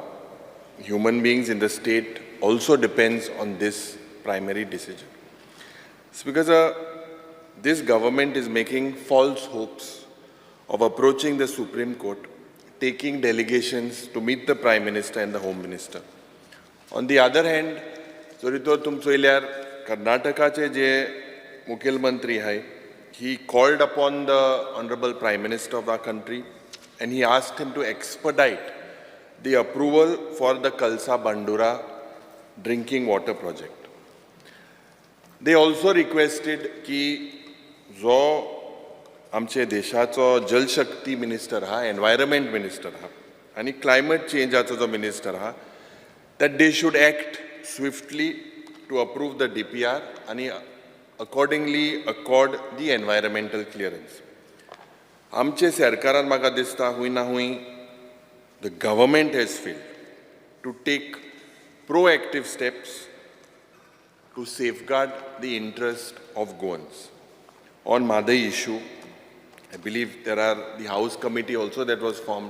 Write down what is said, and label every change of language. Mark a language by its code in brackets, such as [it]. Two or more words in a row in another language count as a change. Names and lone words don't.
[en] Human beings in the state also depends on this primary decision. Speaker sir, this government is making false hopes of approaching the Supreme Court, taking delegations to meet the Prime Minister and the Home Minister. On the other hand, [kok] Zorito tum choilyar Karnataka che je Mukhyamantri hai, [en] he called upon the Honorable Prime Minister of our country and he asked him to expedite the approval for the Kalsa Bandura drinking water project. They also requested [kok] ki जो आमचे देशाचो जलशक्ती मिनिस्टर हा, [en] environment minister [kok] हा आणि क्लायमेट चेंजाचो जो मिनिस्टर हा, [en] that they should act swiftly to approve the DPR and accordingly accord the environmental clearance. [kok] आमचे सरकारान म्हाका दिसता हुई ना हुई [en] the government has failed to take proactive steps to safeguard the interest of Goans. On Madai issue, I believe there are the House Committee also that was formed.